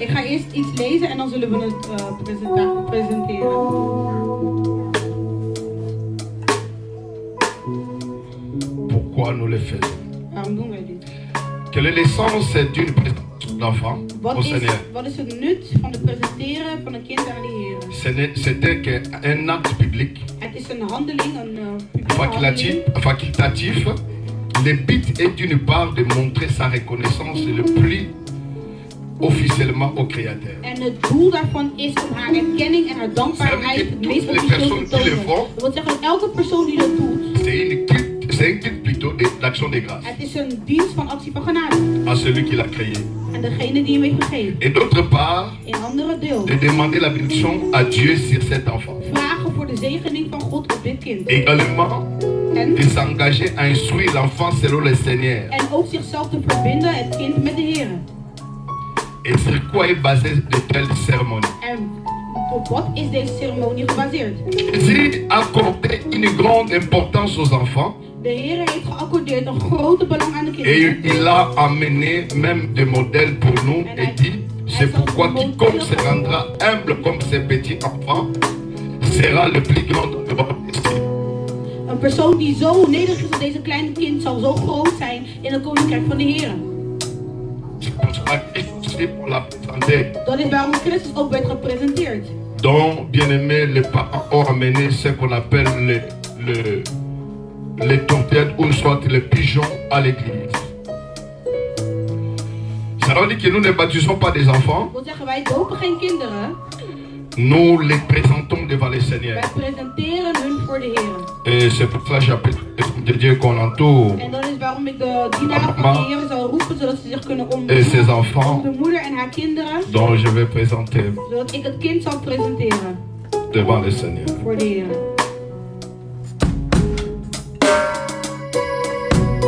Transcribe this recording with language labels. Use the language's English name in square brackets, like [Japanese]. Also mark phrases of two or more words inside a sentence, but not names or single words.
[Dutch] Ik ga eerst iets lezen en dan zullen we het presenteren. [French] Pourquoi nous le faisons? [Dutch] Waarom doen wij dit? [French] Quelle est l'essence d'une présentation d'enfant au Seigneur? [Dutch] Wat is het nut van het presenteren van een kind aan de Heer? [French] C'était qu'un acte biblique [Dutch] Het is een handeling, een publieke handeling. [French] facultatif. Le but est d'une part de montrer sa reconnaissance le plus officiellement au Créateur. [Dutch] En het doel daarvan is om haar erkenning en haar dankbaarheid het meest officieel te tonen. Dat wil zeggen dat elke persoon die dat doet, [French] C'est un culte plutôt d'action de grâce [Dutch] het is een dienst van actie van genade. [French] à celui qui l'a créé. [Dutch] En degene die hem heeft gegeven. [French] Et d'autre part, [Dutch] In andere deel, [French] de demander la bénédiction à Dieu sur cet enfant. [Dutch] vragen voor de zegening van God op dit kind. [French] Également, [Dutch] En, [French] de s'engager à instruire l'enfant selon le Seigneur. [Dutch] en ook zichzelf te verbinden, het kind met de Heer. [French] Et sur quoi est basée de telles cérémonies? [Dutch] En op wat is deze ceremonie gebaseerd? [French] Jésus a accordé une grande importance aux enfants [Dutch] De Heer heeft geaccordeerd een grote belang aan de [French] et [Dutch] kinderen. [French] il a amené même des modèles pour nous et dit c'est pourquoi quiconque se rendra humble comme ces petits enfants sera le plus grand de votre destin. [Dutch] Een persoon die zo nederig is als deze kleine kind zal zo groot zijn in het koninkrijk van de Heer. [French] C'est pour ça qu'on l'a présenté. [Dutch] Dat is waarom Christus ook werd gepresenteerd. [French] Donc, bien aimé, les parents ont amené ce qu'on appelle les tourtettes ou soit les pigeons à l'église. Ça veut dire que nous ne baptisons pas des enfants, [Dutch] Dat wil zeggen, wij dopen geen kinderen, [French] nous les présentons devant le Seigneur. [Dutch] wij presenteren hun voor de Heer. [French] Et c'est pour ça que j'appelle de Dieu qu'on entoure [Dutch] En dat is waarom ik de dienaren van de Heer zal roepen, zodat ze zich kunnen [French] et ses [Dutch] omdoen. [French] enfants [Dutch] De moeder en haar kinderen, [French] dont je vais présenter [Dutch] zodat ik het kind zal presenteren [French] devant le Seigneur. [Dutch] voor de Heer.